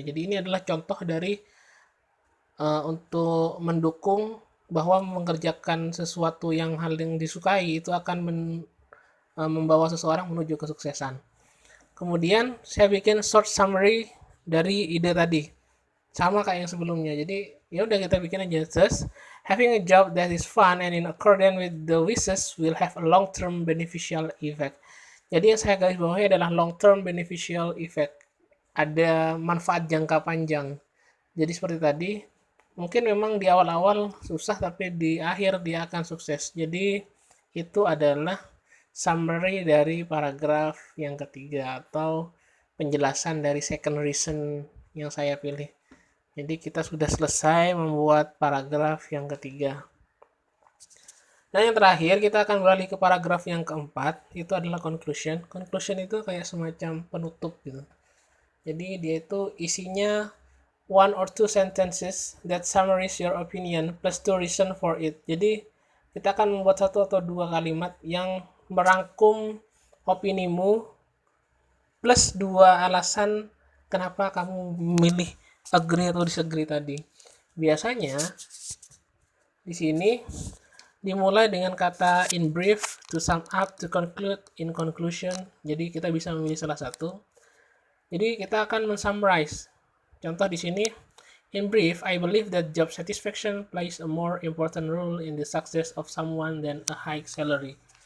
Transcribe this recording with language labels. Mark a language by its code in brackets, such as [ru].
[id] Jadi ini adalah contoh dari untuk mendukung bahwa mengerjakan sesuatu yang hal yang disukai itu akan membawa seseorang menuju kesuksesan. Kemudian saya bikin [en] short summary [id] dari ide tadi. Sama kayak yang sebelumnya. Jadi ya udah kita bikin aja. [en] Thus, having a job that is fun and in accordance with the wishes will have a long-term beneficial effect. [id] Jadi yang saya garis bawahi adalah [en] long-term beneficial effect. [id] Ada manfaat jangka panjang. Jadi seperti tadi, mungkin memang di awal-awal susah tapi di akhir dia akan sukses. Jadi itu adalah summary dari paragraf yang ketiga atau penjelasan dari [en] second reason [id] yang saya pilih. Jadi kita sudah selesai membuat paragraf yang ketiga. Nah yang terakhir kita akan beralih ke paragraf yang keempat, itu adalah conclusion. Conclusion itu kayak semacam penutup gitu. Jadi dia itu isinya [en] one or two sentences that summarize your opinion plus two reason for it. [id] Jadi kita akan membuat satu atau dua kalimat yang merangkum opinimu plus dua alasan kenapa kamu memilih agree atau disagree tadi. Biasanya di sini dimulai dengan kata [en] in brief, to sum up, to conclude, in conclusion. [id] Jadi kita bisa memilih salah satu. Jadi kita akan mensummarize. Contoh di sini, [en] in brief, I believe that job satisfaction plays a more important role in the success of someone than a high salary.